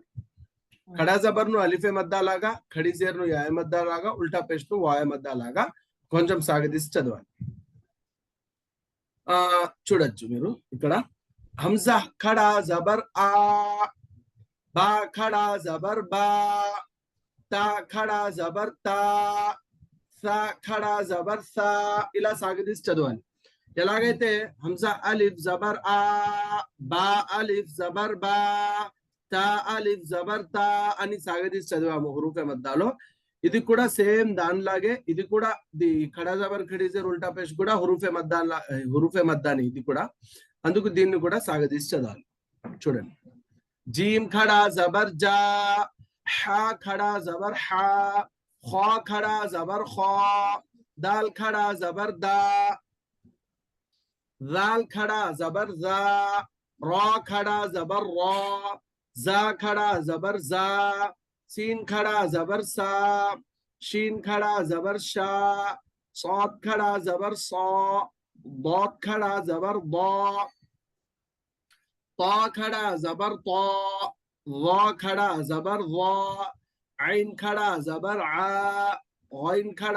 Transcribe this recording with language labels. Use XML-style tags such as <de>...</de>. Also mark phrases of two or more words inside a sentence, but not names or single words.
<ur>کھڑا زبر</ur> <te>ను</te> <ur>الفِ مدہ</ur> <te>లాగా,</te> <ur>کھڑی زیر</ur> <te>ను</te> <ur>یائے مدہ</ur> <te>లాగా,</te> <ur>الٹا پیش</ur> <te>ను</te> <ur>واوِ مدہ</ur> <te>లాగా కొంచెం సాగదీసి చదవాలి. చూడొచ్చు మీరు ఇక్కడ.</te> <ur>ہمزہ کھڑا زبر آ، با کھڑا زبر با, تا کھڑا زبر تا، ثا کھڑا زبر ثا,</ur> <te>ఇలా సాగదీసి చదవాలి. ఎలాగైతే</te> <ur>ہمزہ الف زبر آ، با الف زبر با، تا الف زبر تا</ur> <te>అని సాగదీసి చదివాము హురూఫే మద్దాలో, ఇది కూడా సేమ్ దానిలాగే ఇది కూడా</te> <ur>کھڑا زبر کھڑی زیر الٹا پیش</ur> <te>కూడా</te> <ur>حروفِ مدہ</ur> <te>ఇది కూడా, అందుకు దీన్ని కూడా సాగదీసి చదవాలి.</te> <ur>చూడండి. جیم کھڑا زبر جا، حا کھڑا زبر حا، خا کھڑا زبر خا، دال کھڑا زبر دا، ذال کھڑا زبر ذا، را کھڑا زبر را, زا کھڑا زبر زا, سین کھڑا زبر سا، شین کھڑا زبر شا، صاد کھڑا زبر صا، ضاد کھڑا زبر ضا, طا کھڑا زبر طا، وا کھڑا زبر وا، عین کھڑا زبر عا، غین کھڑا</ur>